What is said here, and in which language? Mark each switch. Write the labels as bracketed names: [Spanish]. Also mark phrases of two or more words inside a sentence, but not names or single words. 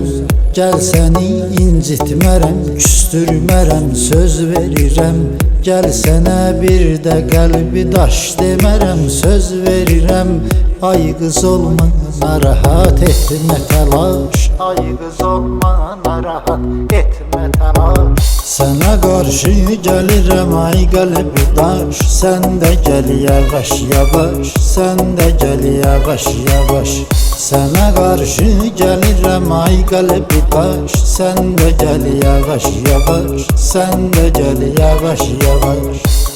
[Azerbaijani] Gel səni incitmərəm, küstürmərəm, söz verirəm. Gel sənə bir də qəlbi daş demərəm, söz verirəm. Ay qız olma narahat etmə təlaş, ay qız olma narahat etmə təlaş. [Turkish] Sana karşı gelirim ay kalbi daş, sen de gel yavaş yavaş, sen de gel yavaş yavaş. Sana karşı gelirim ay kalbi daş, sen de gel yavaş yavaş, sen de gel yavaş yavaş.